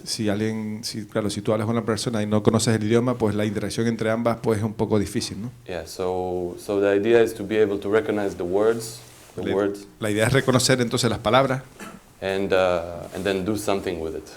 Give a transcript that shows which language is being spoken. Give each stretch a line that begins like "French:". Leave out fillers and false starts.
Spanish: Si tú hablas con una persona y no conoces el idioma, pues la interacción entre ambas pues es un poco difícil, ¿no?
English: Yeah, so the idea is to be able to recognize the words.
Spanish: La idea es reconocer entonces las palabras.
English: And then do something with it.